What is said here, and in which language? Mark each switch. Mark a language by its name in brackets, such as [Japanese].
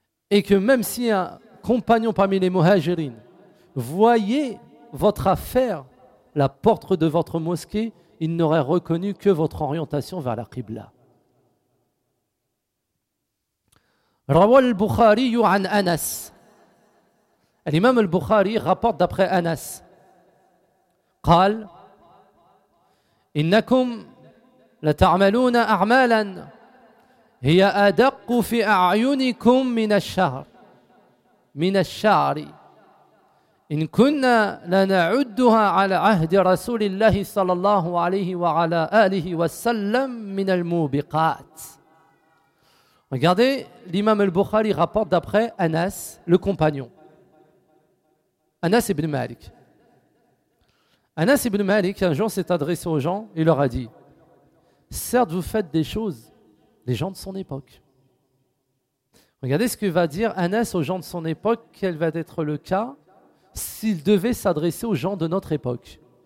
[French] Et que même si un compagnon parmi les muhajirines voyait votre affaire, la porte de votre mosquée, il n'aurait reconnu que votre orientation vers la Qibla. [Arabic] Rawa al-Bukhari an Anas. [French] L'imam al-Bukhari rapporte d'après Anas. [Arabic] قال إنكم لتعملون أعمالا هي أدق في أعينكم من الشعر من الشعر إن كنا لنعدها على عهد رسول الله صلى الله عليه وعلى آله وسلم من الموبقات. [French] Regardez, l'imam al-Bukhari rapporte d'après Anas, le compagnon. Anas ibn Malik. Anas ibn Malik, un jour, s'est adressé aux gens et leur a dit « Certes, vous faites des choses, les gens de son époque. » Regardez ce que va dire Anas aux gens de son époque, quel va être le cas s'il devait s'adresser aux gens de notre époque.